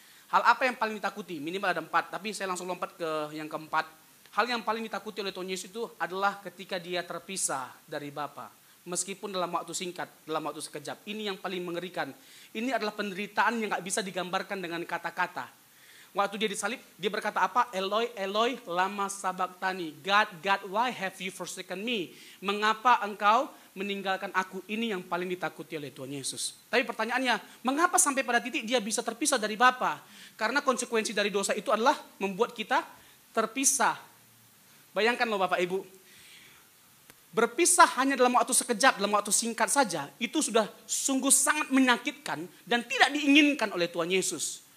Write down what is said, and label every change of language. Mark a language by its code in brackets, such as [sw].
[id] Hal apa yang paling ditakuti? Minimal ada 4, tapi saya langsung lompat ke yang keempat. Hal yang paling ditakuti oleh Tuhan Yesus itu adalah ketika dia terpisah dari Bapa. Meskipun dalam waktu singkat, dalam waktu sekejap. Ini yang paling mengerikan. Ini adalah penderitaan yang gak bisa digambarkan dengan kata-kata. Waktu dia disalib, dia berkata apa? [arc] Eloi, Eloi, lama sabachthani. [en] God, God, why have you forsaken me? [id] Mengapa engkau meninggalkan aku? Ini yang paling ditakuti oleh Tuhan Yesus. Tapi pertanyaannya, mengapa sampai pada titik dia bisa terpisah dari Bapa? Karena konsekuensi dari dosa itu adalah membuat kita terpisah. Bayangkan loh Bapak Ibu, berpisah hanya dalam waktu sekejap, dalam waktu singkat saja, itu sudah sungguh sangat menyakitkan dan tidak diinginkan oleh Tuhan Yesus.